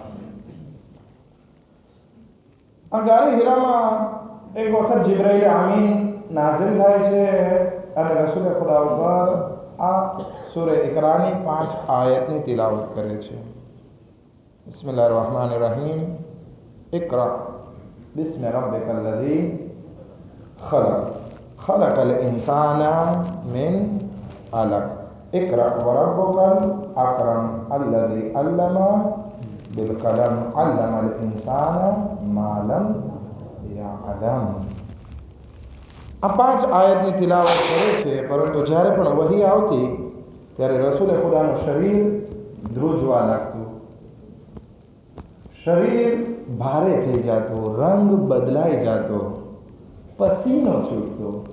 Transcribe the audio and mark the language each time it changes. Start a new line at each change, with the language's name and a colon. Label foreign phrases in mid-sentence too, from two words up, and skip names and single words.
Gujarati: આ ગારે હીરામાં એક વખત જિબ્રાઈલ આમીન નાઝિલ થાય છે અને રસૂલે ખુદા ઉપર આ સૂરે ઇકરાની 5 આયતની તિલાવત કરે છે.
Arabic: بسم الله الرحمن الرحيم. ઇકરા بسم ربك الذي خلق خلق الإنسان من علق اقرأ وربك الأكرم الذي علم بالقلم علم الإنسان ما لم يعلم.
Gujarati: આ 5 આયતની તિલાવત કરે છે, પરંતુ જ્યારે પણ વહી આવતી ત્યારે રસૂલે ખુદાનું શરીર ધ્રુજવા લાગતું, શરીર ભારે થઈ જતો, રંગ બદલાઈ જતો, પસીનો છૂટતો.